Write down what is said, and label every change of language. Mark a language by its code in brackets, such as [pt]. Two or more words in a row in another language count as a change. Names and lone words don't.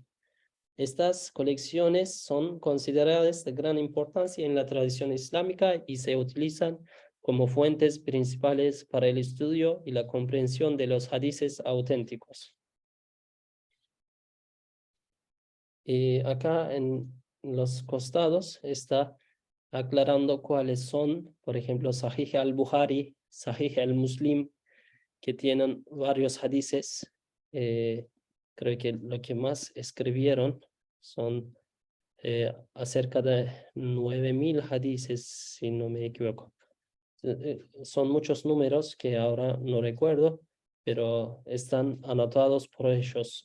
[es] Estas colecciones son consideradas de gran importancia en la tradición islámica y se utilizan como fuentes principales para el estudio y la comprensión de los hadices auténticos. Acá en los costados está aclarando cuáles son, por ejemplo, Sahih al-Bukhari, Sahih al-Muslim, que tienen varios hadices. Creo que lo que más escribieron son acerca de 9.000 hadices, si no me equivoco. Son muchos números que ahora no recuerdo, pero están anotados por ellos.